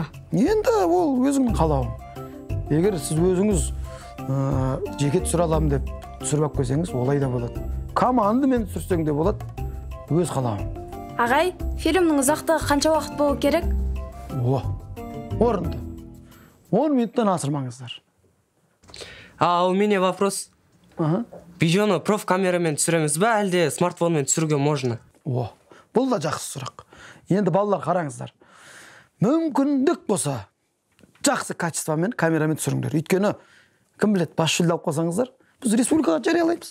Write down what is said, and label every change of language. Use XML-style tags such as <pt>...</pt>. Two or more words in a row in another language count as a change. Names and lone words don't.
<kk>Енді ол өзіңнің қалауың. Егер сіз өзіңіз жеке түсіре аламын деп түсіріп алып келсеңіз, олай да болады. Командамен түсірсең де болады, өз қалауың. Ағай, фильмнің ұзақтығы қанша уақыт болу керек? Орынды. 10 минуттан асырмаңыздар.</kk> <ru>У меня вопрос.</ru> <kk>Видеоны проф-камерамен түсіреміз ба, әлде смартфонмен түсіруге можно? Бұл да жақсы сұрақ. Енді балалар қараңыздар. Мүмкіндік болса, жақсы качествомен камерамен түсіріңдер. Өйткені, кім білет, бас жүлде алып қалсаңыздар, біз республикаға жариялаймыз.</kk>